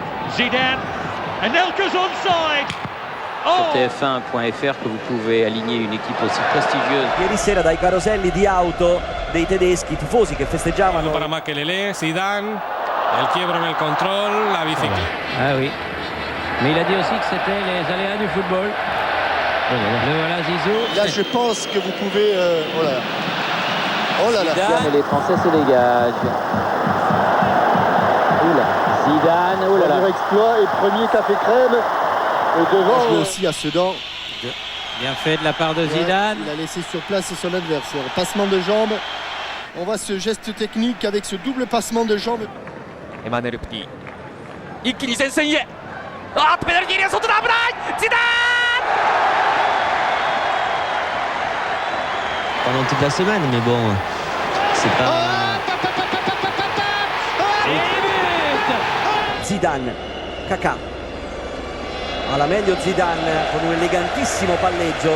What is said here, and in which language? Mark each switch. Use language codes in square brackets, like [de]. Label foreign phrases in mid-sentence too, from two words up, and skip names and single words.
[en] Zidane. Anelka's onside. [fr] Sur TF1.fr que vous pouvez aligner une équipe aussi prestigieuse. [it] Ieri sera dai caroselli di auto dei tedeschi, tifosi che festeggiavano. [es] Para Makelele, Zidane, el quiebro en el control, la bicicleta. [fr] Ah oui. Mais il a dit aussi que c'était les aléas du football. Le voilà Zizou. Là, je pense que vous pouvez... oh là là. Oh là là. Zidane, et les Français se dégagent. Oula. Zidane, oh là là. Premier exploit et premier café crème. Et devant aussi à Sedan. Bien fait de la part de Zidane. Il a laissé sur place son adversaire. Passement de jambes. On voit ce geste technique avec ce double passement de jambes. Emmanuel Petit. [ja] 一気に前線へ。あっペナルティーエリア外だ危ない。ジダーン [fr] Pendant toute la semaine, mais bon, c'est pas... Zidane, Kakà. [it] Alla meglio Zidane con un elegantissimo palleggio.